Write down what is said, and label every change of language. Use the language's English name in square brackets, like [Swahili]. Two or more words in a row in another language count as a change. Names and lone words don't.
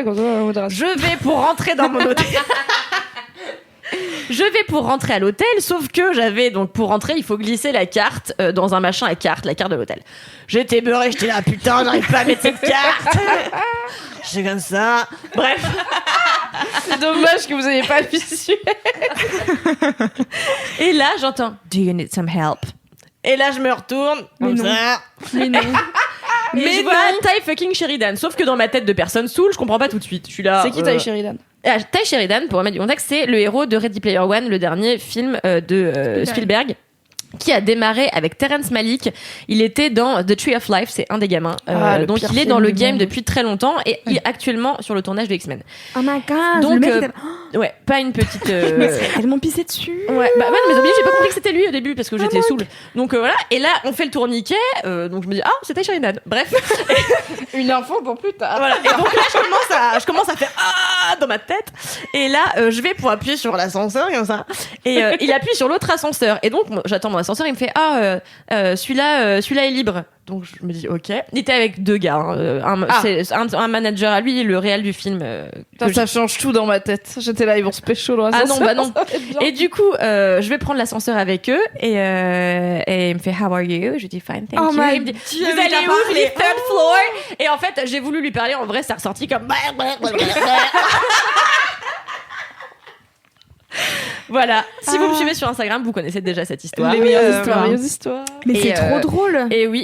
[French] Je vais pour rentrer dans mon hôtel. Je vais pour rentrer à l'hôtel, sauf que j'avais, donc pour rentrer, il faut glisser la carte dans un machin à carte, la carte de l'hôtel. J'étais beurrée, j'étais là, putain, j'arrive pas à mettre cette carte. C'est comme ça. Bref. C'est dommage que vous ayez pas le visuel. Et là, j'entends « [English] Do you need some help ?» [French] Et là, je me retourne, comme ça. Mais non. Mais je vois Taï fucking Sheridan. Sauf que dans ma tête de personne saoule, je comprends pas tout de suite. Je suis là. C'est qui Taï Sheridan ? Taï Sheridan, pour remettre du contexte, c'est le héros de Ready Player One, le dernier film de Spielberg. qui a démarré avec Terrence Malick. Il était dans The Tree of Life, c'est un des gamins. Donc il est dans le game depuis très longtemps et il est actuellement sur le tournage de X-Men. [English] Oh my god. [French] Donc, le mec ouais, pas une petite. Elles m'ont pissé dessus. Ouais, bah ouais, mais j'ai pas compris que c'était lui au début parce que j'étais saoule. Donc voilà, et là on fait le tourniquet, donc je me dis c'était Sheridan. Bref, Une info pour plus tard. voilà. Et donc là je commence à faire dans ma tête. Et là je vais pour appuyer sur l'ascenseur comme ça. Et il appuie sur l'autre ascenseur. Et donc j'attends mon ascenseur, il me fait celui-là est libre. Donc je me dis ok. Il était avec 2 gars, c'est un manager à lui, le réel du film. Ça change tout dans ma tête. J'étais là, ils vont se pécho dans l'ascenseur. Ah non, bah non. Et du coup, je vais prendre l'ascenseur avec eux et il me fait [English] How are you? [French] Je dis [English] Fine, thank you. [French] Il me dit Vous allez où? Je dis [English] Third floor. [French] Et en fait, j'ai voulu lui parler. En vrai, ça ressorti comme. Voilà. Si vous me suivez sur Instagram, vous connaissez déjà cette histoire. Les meilleures histoires. Mais c'est trop drôle. Et oui.